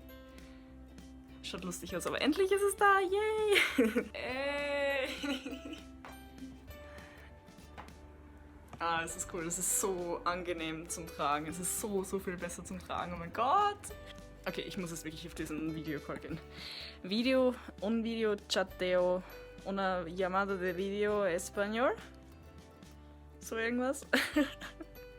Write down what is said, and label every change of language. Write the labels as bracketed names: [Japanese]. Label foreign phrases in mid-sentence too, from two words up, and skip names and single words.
[German] Schaut lustig aus, aber endlich ist es da! Yay! Ah, es ist cool. Es ist so angenehm zum Tragen. Es ist so viel besser zum Tragen. Oh mein Gott! Okay, ich muss jetzt wirklich auf diesen Videocall gehen. [Spanish] Un video chateo, una llamada de video español. [German] So irgendwas.